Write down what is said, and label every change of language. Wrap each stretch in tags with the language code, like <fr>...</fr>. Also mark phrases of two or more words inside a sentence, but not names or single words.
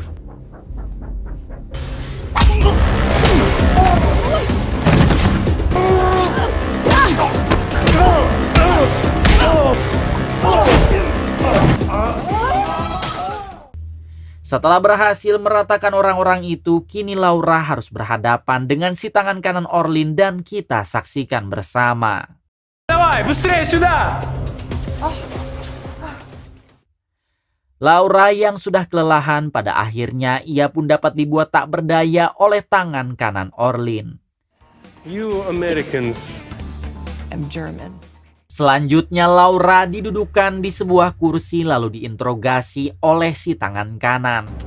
<id>Setelah berhasil meratakan orang-orang itu, kini Laura harus berhadapan dengan si tangan kanan Orlin dan kita saksikan bersama.</id> <ru>Давай, быстрее сюда!</ru> <id>Laura yang sudah kelelahan pada akhirnya ia pun dapat dibuat tak berdaya oleh tangan kanan Orlin.</id> <en>You Americans. I'm German.</en> <id>Selanjutnya Laura didudukan di sebuah kursi lalu diinterogasi oleh si tangan kanan.</id>